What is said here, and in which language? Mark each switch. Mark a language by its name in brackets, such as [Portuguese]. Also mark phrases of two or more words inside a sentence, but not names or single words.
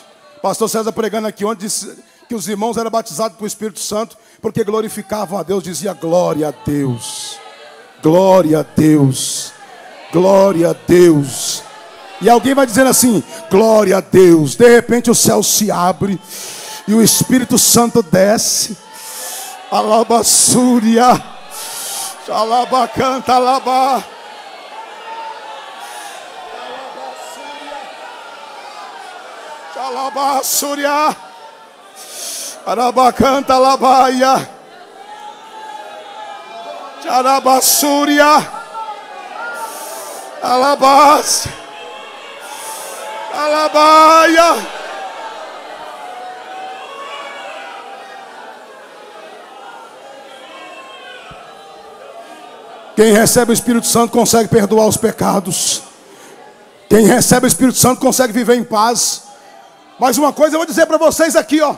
[Portuguese] Pastor César pregando aqui ontem disse que os irmãos eram batizados pelo Espírito Santo porque glorificavam a Deus. Dizia glória a Deus, glória a Deus, glória a Deus. E alguém vai dizendo assim, glória a Deus. De repente o céu se abre e o Espírito Santo desce. Alabassúria, alabacanta, alabá. Alabassúria, arabacanta, alabaia. Arabassúria, alabás, alabaia. Quem recebe o Espírito Santo consegue perdoar os pecados. Quem recebe o Espírito Santo consegue viver em paz. Mas uma coisa eu vou dizer para vocês aqui, ó.